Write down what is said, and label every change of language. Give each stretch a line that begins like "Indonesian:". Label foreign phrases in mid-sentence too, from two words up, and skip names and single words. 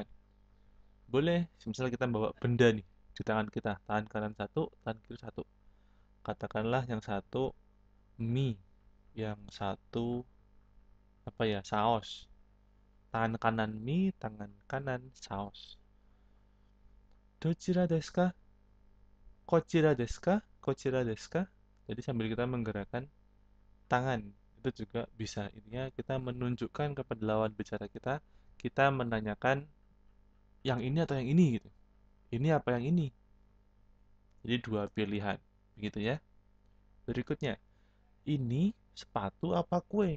Indonesian: Boleh, misalnya kita bawa benda nih di tangan kita, tangan kanan satu, tangan kiri satu. Katakanlah yang satu mie, yang satu apa ya, saus. Tangan kanan mie, tangan kanan saus.
Japanese: Dochira desu ka? Kochira desu ka? Kochira desu ka?
Indonesian: Jadi sambil kita menggerakkan tangan, itu juga bisa. Intinya kita menunjukkan kepada lawan bicara kita menanyakan yang ini atau yang ini gitu. Ini apa yang ini? Jadi dua pilihan. Begitu ya. Berikutnya, ini sepatu apa kue?